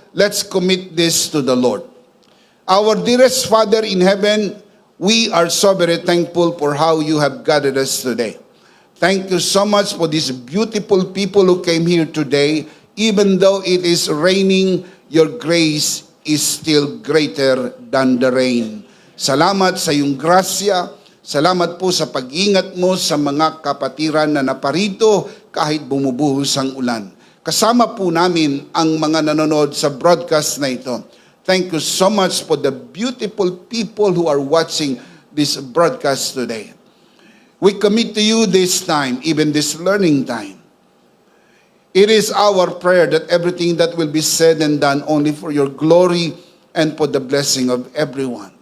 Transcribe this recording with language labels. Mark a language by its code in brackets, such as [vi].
[en] Let's commit this to the Lord. Our dearest Father in heaven, we are so very thankful for how you have gathered us today. Thank you so much for these beautiful people who came here today. Even though it is raining, your grace is still greater than the rain. [tl] Salamat sa iyong grasya. Salamat po sa pag-ingat mo sa mga kapatiran na naparito kahit bumubuhos ang ulan. Kasama po namin ang mga nanonood sa broadcast na ito. [en] Thank you so much for the beautiful people who are watching this broadcast today. We commit to you this time, even this learning time. It is our prayer that everything that will be said and done only for your glory and for the blessing of everyone.